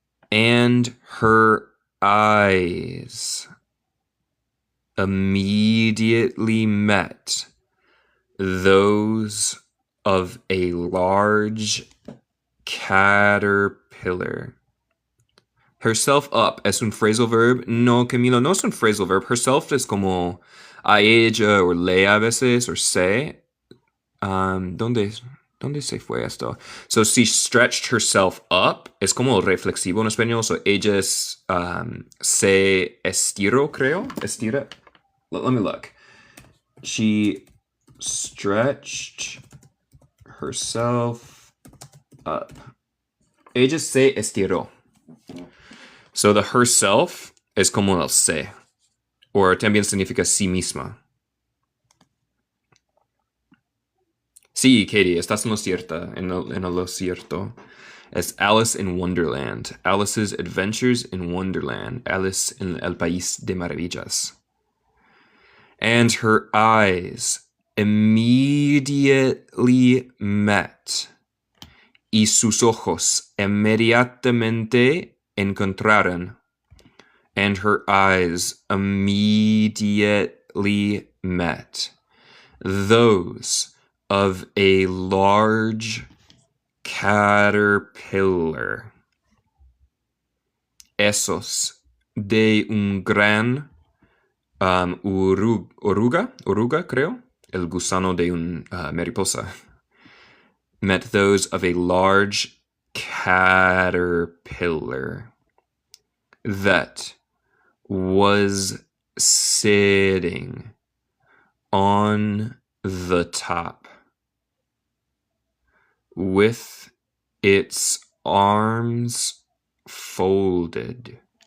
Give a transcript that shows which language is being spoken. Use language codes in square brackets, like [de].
[en] And her eyes immediately met those of a large caterpillar. [es] Herself up es un phrasal verb. No, Camilo, no es un phrasal verb. Herself es como a ella o le a veces, or se. ¿Dónde se fue esto? [en] So she stretched herself up. [es] Es como reflexivo en español. So ella es, se estiró, creo. [en] Estira. Let me look. She stretched herself up. [es] Ella se estiró. So the herself es como el se. Or también significa sí misma. Sí, Katie, estás en lo cierto. En lo cierto. Es Alice in Wonderland. Alice's Adventures in Wonderland. Alice en el País de Maravillas. [en] And her eyes immediately met. [es] Y sus ojos inmediatamente encontraron. [en] And her eyes immediately met those of a large caterpillar. [es] Esos de un gran oruga, creo, el gusano de un mariposa. [en] Met those of a large caterpillar that was sitting on the top with its arms folded.